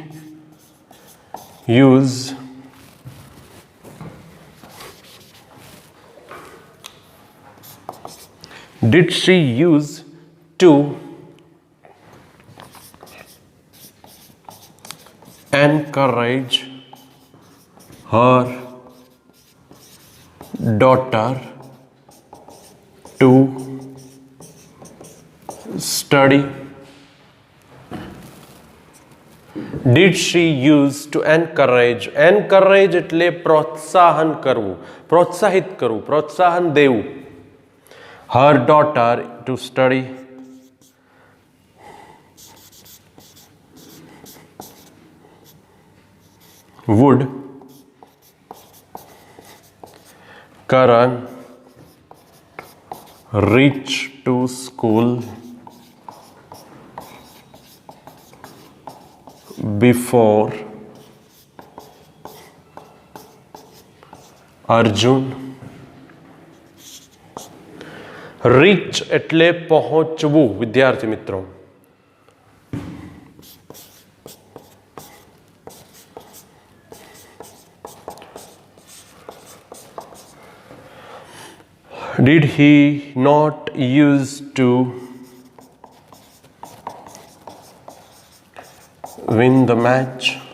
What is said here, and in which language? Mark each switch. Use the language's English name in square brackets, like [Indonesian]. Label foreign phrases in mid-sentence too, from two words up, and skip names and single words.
[English] use to encourage her daughter to study? Did she use to encourage? [Gujarati] Encourage એટલે પ્રોત્સાહન કરવું, પ્રોત્સાહિત કરવું, પ્રોત્સાહન દેવું. [English] Her daughter to study. Would Karan reach to school before Arjun? [Gujarati] રીચ એટલે પહોંચવું વિદ્યાર્થી મિત્રો. [English] Did he not use to win the match?